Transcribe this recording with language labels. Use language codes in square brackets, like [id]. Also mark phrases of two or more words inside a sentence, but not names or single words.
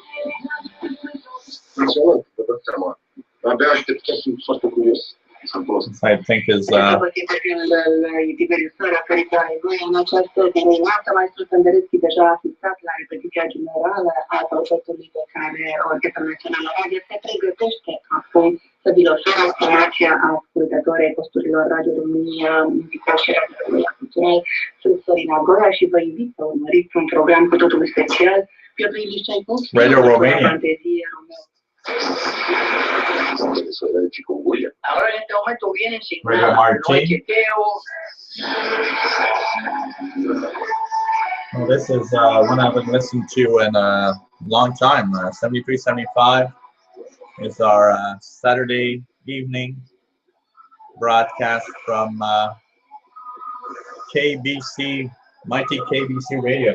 [en] This I think is [ro] În această dimineață, maestrul Tândăreschi deja a asistat la repetiția generală a proiectului pe care Orchestra Națională Radio se pregătește acum să vi-l oferă estimația ascultătorii posturilor Radio România, Muzica și Radio România Cultural. Sunt Sorina Goia și vă invit să urmăriți un program cu totul special. Piotr Ilișcei-Covski, Radio Romania. fantezie Romeo. [es] Ahora en este momento viene el Radio [en] signal, Martin. [es] no hay chequeo. [en] Well, this is one I haven't listened to in a long time. 7375 is our Saturday evening broadcast from KBC, mighty KBC radio.